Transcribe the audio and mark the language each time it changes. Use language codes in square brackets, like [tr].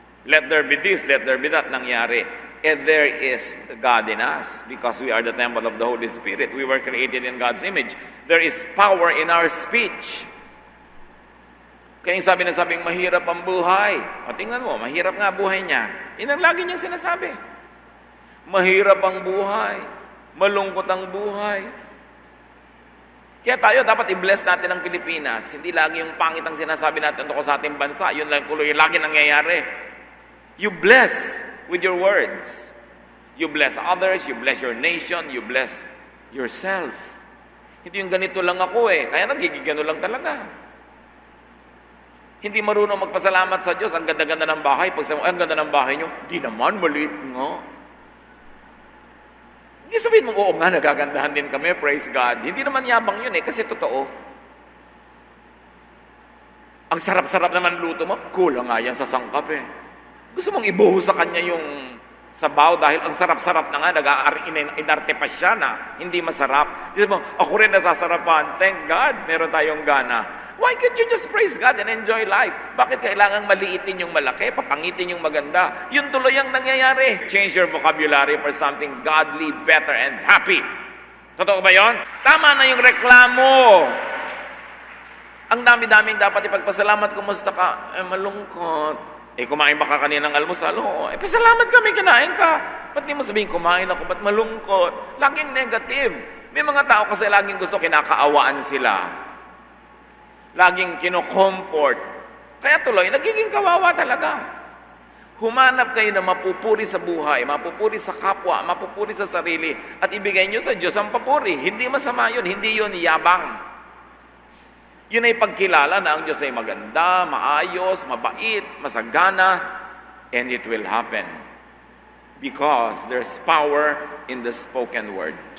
[en] Let there be this, let there be that. [tl] Nangyari. [en] And there is God in us because we are the temple of the Holy Spirit. We were created in God's image. There is power in our speech. [tl] Kaya yung sabing mahirap ang buhay. O tingnan mo, mahirap nga buhay niya. Yun ang lagi niya sinasabi. Mahirap ang buhay. Malungkot ang buhay. Kaya tayo dapat i-bless natin ang Pilipinas. Hindi lagi yung pangit ang sinasabi natin tungkol sa ating bansa. Yun lang yung lagi nangyayari. [en] You bless with your words. You bless others, you bless your nation, you bless yourself. [tl] Hindi yung ganito lang ako kaya nagigigano lang talaga. Hindi marunong magpasalamat sa Diyos, ang ganda-ganda ng bahay. Pag sabi mo, ang ganda ng bahay nyo, di naman, maliit nga. Hindi sabihin mo, oo nga, nagagandahan din kami, [en] praise God. [tl] Hindi naman yabang yun kasi totoo. Ang sarap-sarap naman luto mo, kulang nga yan sa sangkap Gusto mong ibuhos sa kanya yung sabaw dahil ang sarap-sarap na nga, inarte pa siya na hindi masarap. Gusto mo, ako rin nasasarapan. [en] Thank God, [tl] meron tayong gana. [en] Why can't you just praise God and enjoy life? [tl] Bakit kailangang maliitin yung malaki, papangitin yung maganda? Yun tuloy ang nangyayari. [en] Change your vocabulary for something godly, better, and happy. [tl] Totoo ba yun? Tama na yung reklamo. Ang dami-daming dapat ipagpasalamat. Kumusta ka? Malungkot. Kumain ba ka kaninang almusal? Oo. Pasalamat kami, kinain ka. Ba't di mo sabihin, kumain ako, ba't malungkot? Laging negative. May mga tao kasi laging gusto kinakaawaan sila. Laging kino-comfort. Kaya tuloy, nagiging kawawa talaga. Humanap kayo na mapupuri sa buhay, mapupuri sa kapwa, mapupuri sa sarili, at ibigay nyo sa Diyos ang papuri. Hindi masama yun, hindi yun yabang. Yun ay pagkilala na ang Diyos ay maganda, maayos, mabait, masagana, [en] and it will happen. Because there's power in the spoken word.